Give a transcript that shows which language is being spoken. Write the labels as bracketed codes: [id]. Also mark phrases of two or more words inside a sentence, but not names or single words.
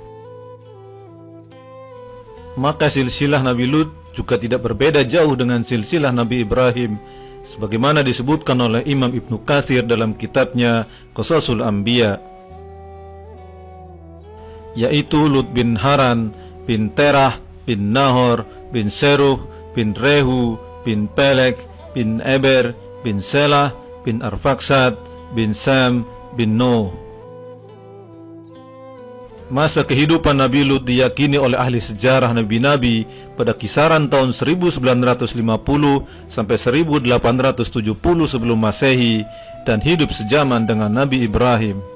[id] Maka silsilah Nabi Lut juga tidak berbeda jauh dengan silsilah Nabi Ibrahim, sebagaimana disebutkan oleh Imam Ibnu Katsir dalam kitabnya Qasasul Anbiya, yaitu Lut bin Haran, bin Terah, bin Nahor, bin Seruh, bin Rehu, bin Pelek, bin Eber, bin Selah, bin Arfaksad, bin Sam, bin Nuh. Masa kehidupan Nabi Lut diyakini oleh ahli sejarah Nabi-Nabi pada kisaran tahun 1950 sampai 1870 sebelum Masehi dan hidup sejaman dengan Nabi Ibrahim.